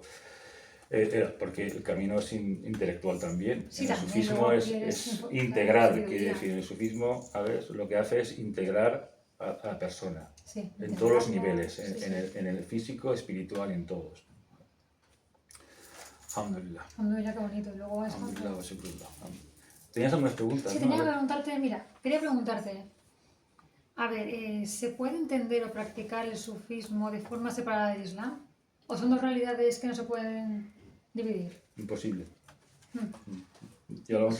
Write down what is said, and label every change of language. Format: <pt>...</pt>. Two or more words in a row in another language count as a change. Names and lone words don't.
<es>Porque el camino es intelectual también. Sí, en el también, sufismo luego es quieres integral, sabiduría. quiere decir, el sufismo, a ver, lo que hace es integrar a la persona Sí, en todos los integrarlo, niveles, sí, en el físico, espiritual y en todos. Alhamdulillah. Alhamdulillah, qué bonito. Y luego es</es> <ar>الحمد لله وشكر الله.</ar> <es>¿Tenías algunas preguntas? Sí, ¿no? tenía A que ver. preguntarte, mira, quería preguntarte, a ver, ¿se puede entender o practicar el sufismo de forma separada del Islam? ¿O son dos realidades que no se pueden dividir? Imposible. Mm. Ya lo hemos</es>